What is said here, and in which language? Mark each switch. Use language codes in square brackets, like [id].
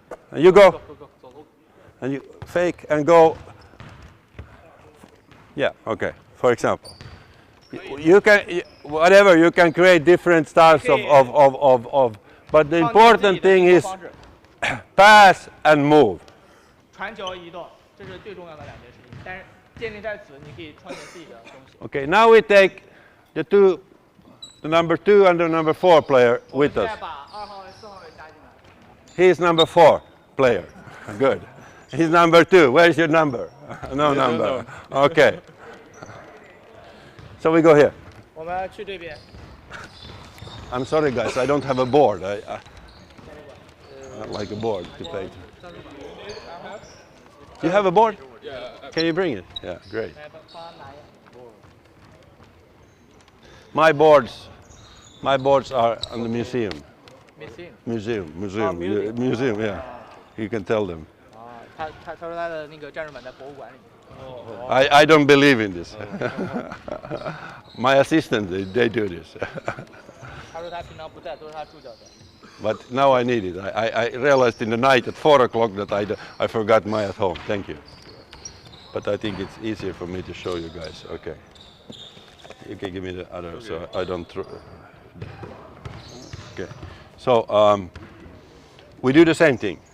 [en] And you go. And you fake and go. Yeah. Okay. For example, you can whatever you can create different styles of. But the important thing is [zh] 防止 [en] pass and move. [zh] 传球移动，这是最重要的两件事情。但是建立在此，你可以创建自己的东西。 [en] Okay. Now we take the number 2 and the number 4 player with [zh] 再 [en] us. [zh] 把2号位、4号位加进来。 [en] He's number 4 player. Good. He's number 2. Where's your number? No number. Okay. So we go here. [zh] 我们去这边， [en] I'm sorry, guys. I don't have a board. I like a board to play. You have a board? Can you bring it? Yeah, great. [zh] 来帮他拿一个。 [en] My boards are in the museum. Museum。 Museum. Yeah. You can tell them. [zh] 啊，他说他的那个战术板在博物馆里面。 [en] I don't believe in this. My assistants, they do this. [zh] 他说他平常不在，都是他助教在。 [en] But now I need it. I realized in the night at 4 o'clock that I forgot my at home. Thank you. But I think it's easier for me to show you guys. Okay. You can give me the other so I don't throw. Okay. So we do the same thing.